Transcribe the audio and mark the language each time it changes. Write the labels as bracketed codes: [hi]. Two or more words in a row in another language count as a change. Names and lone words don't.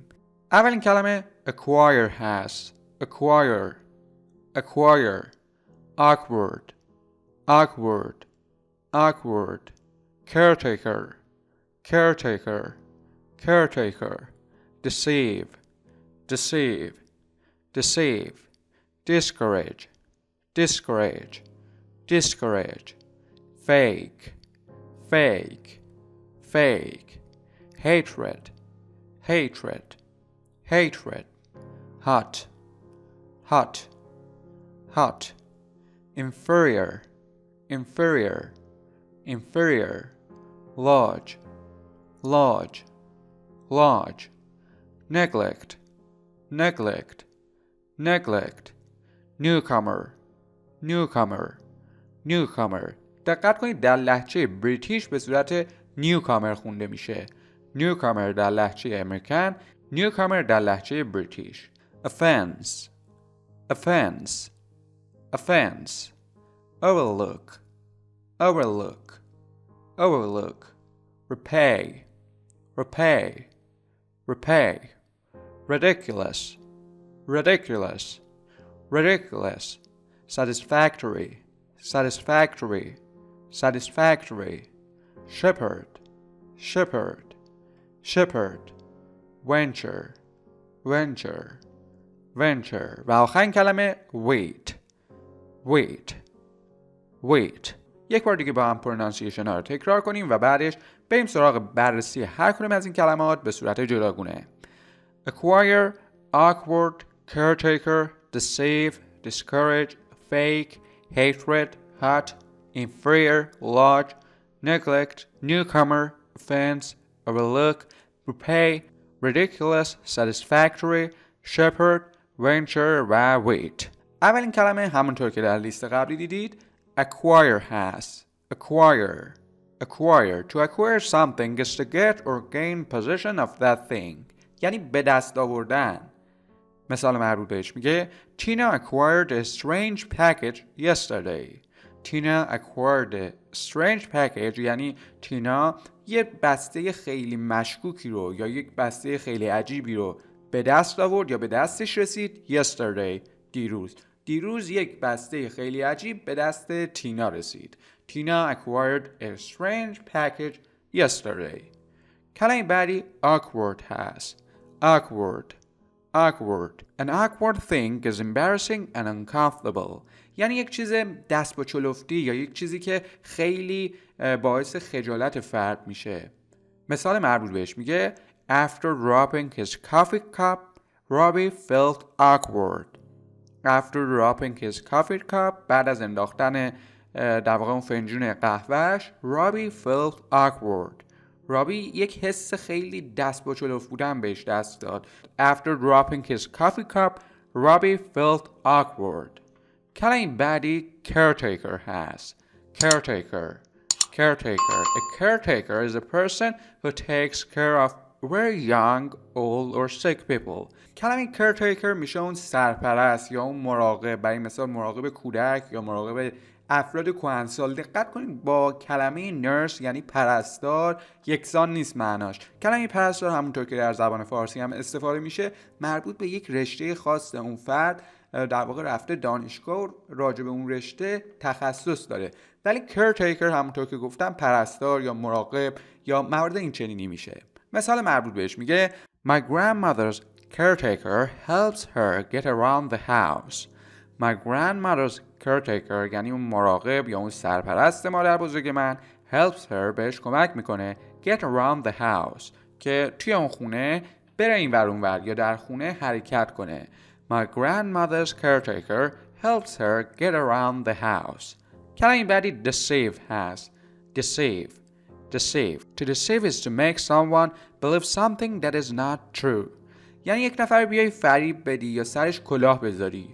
[fa] اولین کلمه [en] acquire هست. acquire awkward, caretaker, deceive, discourage, fake, hatred, hot, inferior, large, neglect, newcomer. [fa] دقت کنید در لهجه بریتیش به صورت newcomer خونده میشه. newcomer در لهجه امریکن، newcomer در لهجه بریتیش. [en] offense, overlook, repay, ridiculous, satisfactory, shepherd, venture. [fa] و آخرین کلمه wait. یک بار دیگه با هم پرونانسیشن ها رو تکرار کنیم و بعدش بریم سراغ بررسی هر کدوم از این کلمات به صورت جداگونه. [en] acquire, awkward, caretaker, deceive, discourage, fake, hatred, hot, inferior, large, neglect, newcomer, offense, overlook, repay, ridiculous, satisfactory, shepherd, venture و wait. [fa] اولین کلمه همونطور که در لیست قبلی دیدید acquire هست. [en] acquire. To acquire something is to get or gain possession of that thing. [fa] یعنی به دست آوردن. مثال مربوط بهش میگه [en] Tina acquired a strange package yesterday. Tina acquired a strange package [fa] یعنی تینا یه بسته خیلی مشکوکی رو یا یک بسته خیلی عجیبی رو به دست آورد یا به دستش رسید yesterday دیروز یک بسته خیلی عجیب به دست تینا رسید. [en] Tina acquired a strange package yesterday. [fa] کلمه بعدی awkward هست. awkward. [en] An awkward thing is embarrassing and uncomfortable. [fa] یعنی یک چیز دست با چلفتی یا یک چیزی که خیلی باعث خجالت فرد میشه. مثال مربوط بهش میگه [en] After dropping his coffee cup, Robbie felt awkward. [fa] بعد از انداختن در واقع اون فنجون قهوهش رابی [en] felt awkward. [fa] رابی یک حس خیلی دست با چلف بودن بهش دست داد. [en] After dropping his coffee cup, Robbie felt awkward. [fa] کلمه بعدی caretaker هست. [en] caretaker. A caretaker is a person who takes care of very young, old or sick people. [fa] کلمه caretaker میشه اون سرپرست یا اون مراقب، برای مثال مراقب کودک یا مراقب افراد کهنسال. دقت کنید با کلمه نرس یعنی پرستار یکسان نیست معناش. کلمه پرستار همونطور که در زبان فارسی هم استفاده میشه مربوط به یک رشته خاص اون فرد در واقع رفته دانشگاه و راجع به اون رشته تخصص داره. ولی caretaker همونطور که گفتم پرستار یا مراقب یا موارد این چنینی میشه. مثال مربوط بهش میگه [en] My grandmother's caretaker helps her get around the house. My grandmother's caretaker [fa] یعنی اون مراقب یا اون سرپرست مادر بزرگ من [en] helps her [fa] بهش کمک میکنه [en] get around the house [fa] که توی اون خونه بره این ور اون ور یا در خونه حرکت کنه. [en] My grandmother's caretaker helps her get around the house. [fa] کلمه بعدی deceive هست. deceive. [en] To deceive is to make someone believe something that is not true. [fa] یعنی یک نفر بیای فریب بدی یا سرش کلاه بذاری.